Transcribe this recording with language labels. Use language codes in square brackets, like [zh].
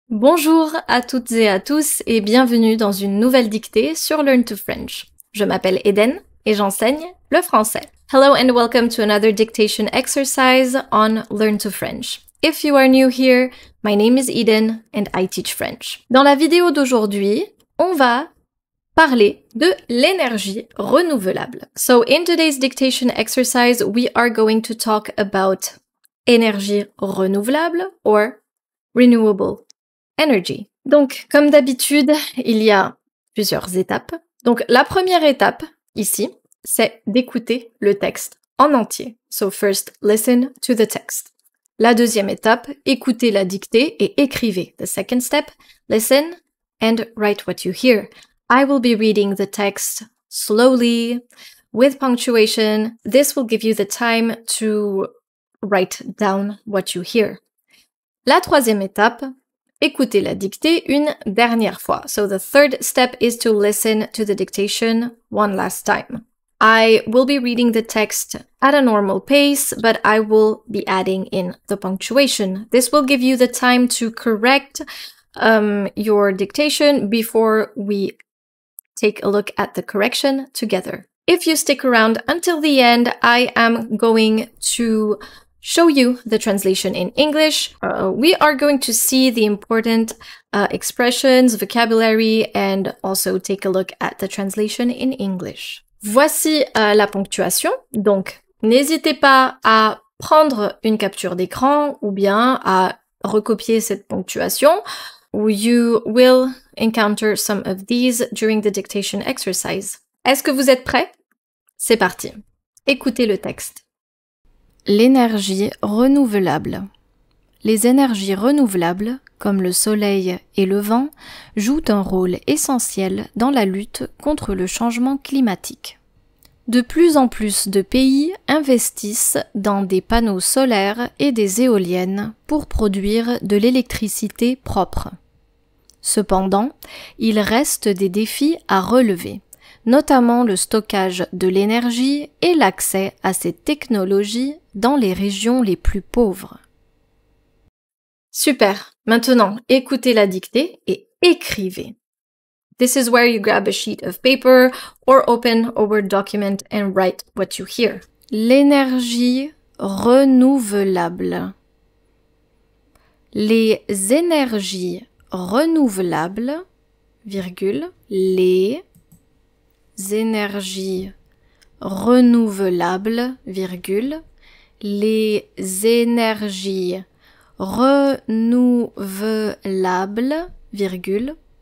[fr] Bonjour à toutes et à tous et bienvenue dans une nouvelle dictée sur Learn to French. Je m'appelle Eden et j'enseigne le français. [en] Hello and welcome to another dictation exercise on Learn to French. If you are new here, my name is Eden and I teach French. [fr] Dans la vidéo d'aujourd'hui, on va parler de l'énergie renouvelable. [en] So in today's dictation exercise, we are going to talk about énergie renouvelable or renewable energy. [fr] Donc, comme d'habitude, il y a plusieurs étapes. Donc, la première étape, ici, c'est d'écouter le texte en entier. [en] So first, listen to the text. [fr] La deuxième étape, écoutez la dictée et écrivez. [en] The second step, listen and write what you hear. I will be reading the text slowly, with punctuation. This will give you the time to write down what you hear. La troisième étape, écoutez la dictée une dernière fois. So the third step is to listen to the dictation one last time. I will be reading the text at a normal pace, but I will be adding in the punctuation. This will give you the time to correct your dictation before we take a look at the correction together. If you stick around until the end, I am going to show you the translation in English. We are going to see the important expressions, vocabulary, and also take a look at the translation in English. [fr] Voici la ponctuation. Donc, n'hésitez pas à prendre une capture d'écran ou bien à recopier cette ponctuation. [en] You will encounter some of these during the dictation exercise. [fr] Est-ce que vous êtes prêts? C'est parti. Écoutez le texte. L'énergie renouvelable. Les énergies renouvelables, comme le soleil et le vent, jouent un rôle essentiel dans la lutte contre le changement climatique. De plus en plus de pays investissent dans des panneaux solaires et des éoliennes pour produire de l'électricité propre. Cependant, il reste des défis à relever, notamment le stockage de l'énergie et l'accès à ces technologies dans les régions les plus pauvres. Super! Maintenant, écoutez la dictée et écrivez. [en] This is where you grab a sheet of paper or open a Word document and write what you hear. [fr] L'énergie renouvelable. Les énergies renouvelables, virgule, les énergies renouvelables, virgule, les énergies renouvelables, virgule,